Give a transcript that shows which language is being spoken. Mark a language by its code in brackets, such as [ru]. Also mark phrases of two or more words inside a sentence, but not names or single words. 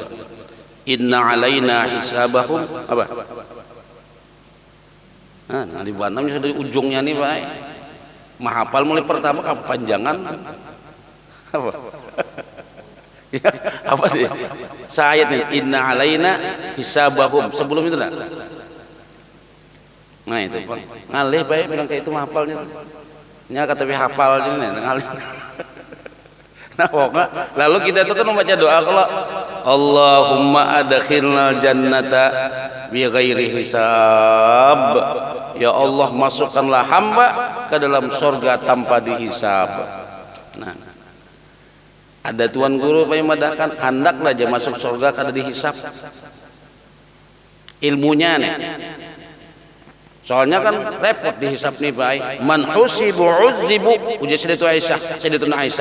[ar] إن علينا حسابهم apa? [id] Nah di Batam sudah ujungnya nih Pak. [bjn] Mahapal mulai pertama kepanjangan apa? [id] Ya, apa sih? Saya nih [ar] إن علينا حسابهم [id] sebelum itu nah. Nah itu Pak. [bjn] Ngalih baik bilang kayak itu mahapalnya. Nya kata hafal ini ngalih. [id] Nah, pokoknya, lalu kita itu kan membaca doa kalau [ar] اللهم أدخلنا الجنة بغير حساب. يا الله, [id] masukkanlah hamba ke dalam surga tanpa dihisab. [bjn] Nah, ada tuan guru yang madahkan hendaklah aja masuk surga kada dihisab. [id] Ilmunya nih. Soalnya kan repot dihisap nih baik. [ar] من حوسب عذب, [id] ujar Sayyidatuna Aisyah.